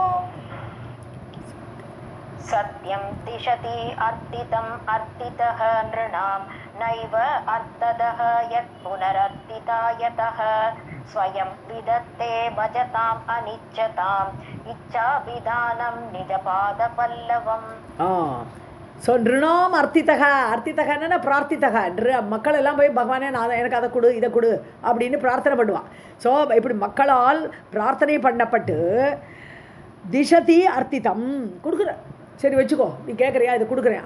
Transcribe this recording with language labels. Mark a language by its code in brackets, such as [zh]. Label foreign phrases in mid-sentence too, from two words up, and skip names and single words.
[sa] सत्यं दिशति अर्तितः नृणां नैव अर्थदः यत् पुनरर्तिता यतः स्वयं विदत्ते भजताम् अनिच्छताम् इच्छाभिधानं निजपादपल्लवम् [ta] ஸோ [sa] नृणाम् अर्थितकन्ना [ta] பிரார்த்தித்தக மக்கள் எல்லாம் போய் பகவானே நான் எனக்கு அதை கொடு இதை கொடு அப்படின்னு பிரார்த்தனை பண்ணுவான் ஸோ இப்படி மக்களால் பிரார்த்தனை பண்ணப்பட்டு [sa] दिशति अर्थितम् [ta] கொடுக்குற சரி வச்சுக்கோ நீ கேட்குறியா இதை கொடுக்குறேன்